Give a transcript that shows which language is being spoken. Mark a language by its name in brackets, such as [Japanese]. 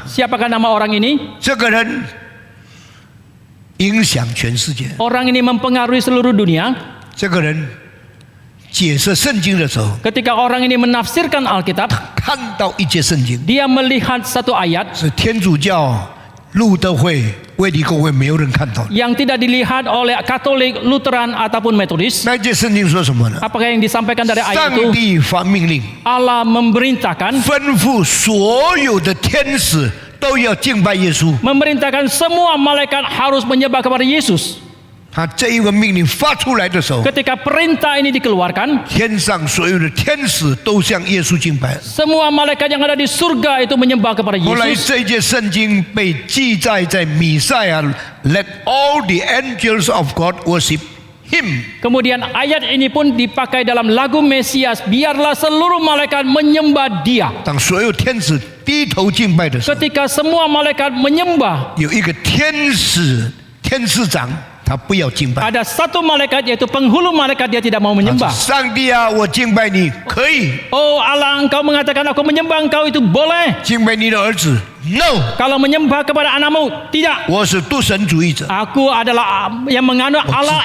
[Indonesian] Siapakah nama orang ini? [Chinese] 这个人影响全世界。 [Indonesian] Orang ini mempengaruhi seluruh dunia. [Chinese] 这个人解释圣经的时候， [Indonesian] Ketika orang ini menafsirkan Alkitab, [Chinese] 看到一节圣经， [Indonesian] dia melihat satu ayat, [Chinese] 是天主教、路德会、卫理公会没有人看到的。 [Indonesian] yang tidak dilihat oleh Katolik, Lutheran ataupun Metodis. [Chinese] 那节圣经说什么呢？ [Indonesian] Apakah yang disampaikan dari ayat itu? [Chinese] 帝发命令， [Indonesian] Allah memerintahkan [Chinese] 吩咐所有的天使都要敬拜耶稣。 [Indonesian] memerintahkan semua malaikat harus menyembah kepada Yesus. [Chinese] 他这一个命令发出来的时候， [Indonesian] Ketika perintah ini dikeluarkan, [Chinese] 天上所有的天使都向耶稣敬拜。 [Indonesian] semua malaikat yang ada di surga itu menyembah kepada [Chinese] 后来 [Indonesian] Yesus. [Chinese] 这一节圣经被记载在弥赛亚 ， [English] Let all the angels of God worship Him。 [Indonesian] Kemudian ayat ini pun dipakai dalam lagu Mesias, biarlah seluruh malaikat menyembah Dia. [Chinese] 当所有天使低头敬拜的时候， [Indonesian] Ketika semua malaikat menyembah, [Chinese] 有一个天使长，他不要敬拜。 [Indonesian] ada satu malaikat yaitu penghulu malaikat, dia tidak mau [Chinese] 他说 [Indonesian] menyembah. [Chinese] 上帝啊，我敬拜你，可以 [Indonesian] Oh Allah, engkau mengatakan aku menyembah engkau itu boleh. [Chinese] 敬拜你的儿子 ，No， [Indonesian] Kalau menyembah kepada anakmu, tidak. [Chinese] 我是独神主义者， [Indonesian] Aku adalah yang menganut [Chinese] 我 [Indonesian] Allah